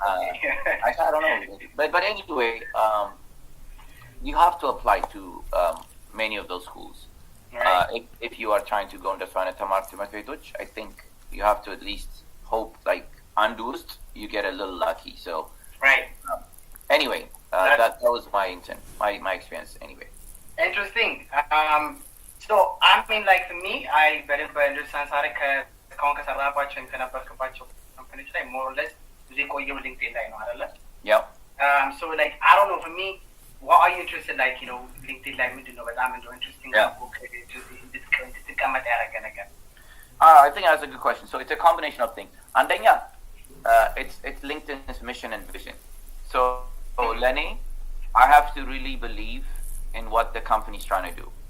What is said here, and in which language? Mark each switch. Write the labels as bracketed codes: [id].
[en] I don't know, but anyway, you have to apply to many of those schools. Right. If you are trying to go into I think you have to at least hope, like undoest, you get a little lucky. So right. Anyway, that was my intent, my experience. Anyway. Interesting. [am] So I mean, like for me, I በደንብ [en] understand [am] እስካሁን ከሰራባቸው ከነበርክባቸው ካምፓኒዎች ላይ [en] more or less [am] ብዙ የቆየው ሊንክድኢን ላይ ነው አይደለ? [en] Yeah. So like I don't know, for me, what are you interested, like LinkedIn [am] ላይ ምንድነው በጣም [en] interesting [am] እንድትቀመጥ ያደረገ ነገር? [en] I think that's a good question. So it's a combination of things. [am] አንደኛ [en] it's LinkedIn's mission and vision. So Lenny, I have to really believe in what the company's trying to do.